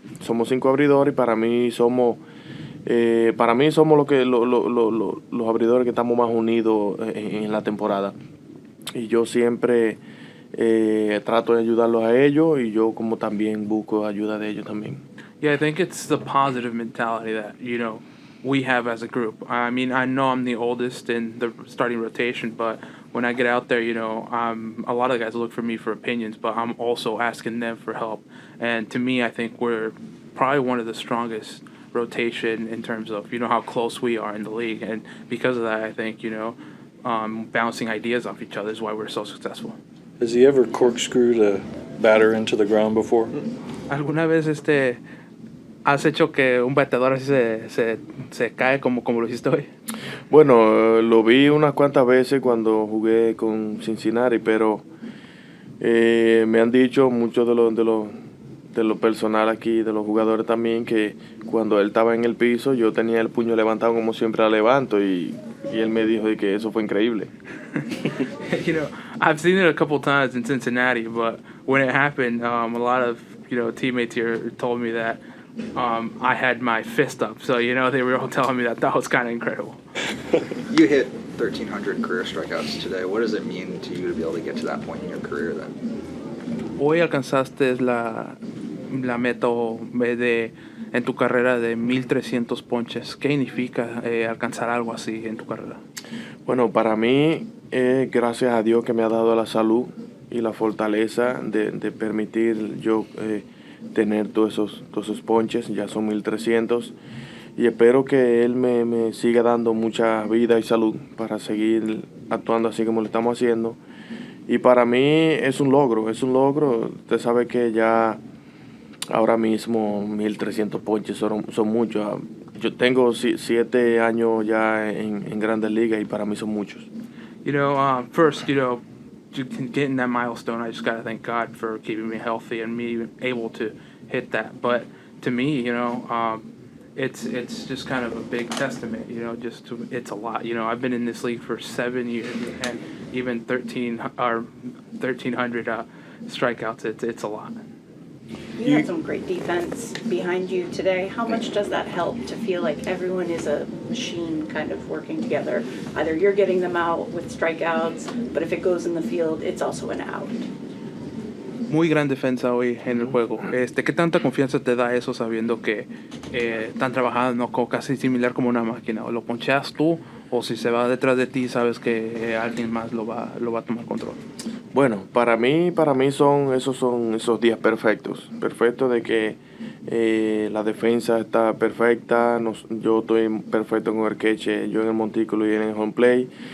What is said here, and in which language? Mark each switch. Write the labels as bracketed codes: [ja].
[es] Somos 5 abridores y para mí somos los abridores que estamos más unidos en la temporada. Y yo siempre trato de ayudarlos a ellos y yo como también busco ayuda de ellos también. [en] Yeah, I think it's the positive mentality that, you know, we have as a group. I mean, I know I'm the oldest in the starting rotation, but when I get out there, you know, a lot of the guys look for me for opinions, but I'm also asking them for help. And to me, I think we're probably one of the strongest rotation in terms of, you know, how close we are in the league. And because of that, I think, you know, bouncing ideas off each other is why we're so successful. Has he ever corkscrewed a batter into the ground before? [es] ¿Alguna vez has hecho que un bateador así se cae como lo hiciste hoy? Bueno, lo vi unas cuantas veces cuando jugué con Cincinnati, pero me han dicho muchos de lo personal aquí, de los jugadores también, que cuando él estaba en el piso yo tenía el puño levantado como siempre la levanto y él me dijo de que eso fue increíble. [en] You know, I've seen it a couple times in Cincinnati, but when it happened, a lot of, you know, teammates here told me that I had my fist up. So, you know, they were all telling me that was kind of incredible. You hit 1,300 career strikeouts today. What does it mean to you to be able to get to that point in your career then? [es] Hoy alcanzaste la meta en tu carrera de 1,300 ponches. ¿Qué significa alcanzar algo así en tu carrera? Bueno, para mí, gracias a Dios que me ha dado la salud y la fortaleza de permitir yo tener todos esos ponches, ya son 1,300, y espero que él me siga dando mucha vida y salud para seguir actuando así como lo estamos haciendo. Y para mí es un logro. Usted sabe que ya ahora mismo 1,300 ponches son muchos. Yo tengo 7 años ya en Grandes Ligas y para mí son muchos. [en] You know, first, you know, getting that milestone, I just got to thank God for keeping me healthy and me able to hit that. But to me, you know, it's just kind of a big testament, you know, it's a lot. You know, I've been in this league for 7 years, and even 1,300 strikeouts, it's a lot. You had some great defense behind you today. How much does that help to feel like everyone is a machine kind of working together? Either you're getting them out with strikeouts, but if it goes in the field, it's also an out. [es] Muy gran defensa hoy en el juego. ¿Qué tanta confianza te da eso sabiendo que están trabajando casi similar como una máquina? O lo poncheas tú, o si se va detrás de ti, sabes que alguien más lo va a tomar control. Bueno, para mí son esos días perfectos de que la defensa está perfecta, yo estoy perfecto con el queche, yo en el montículo y en el home play.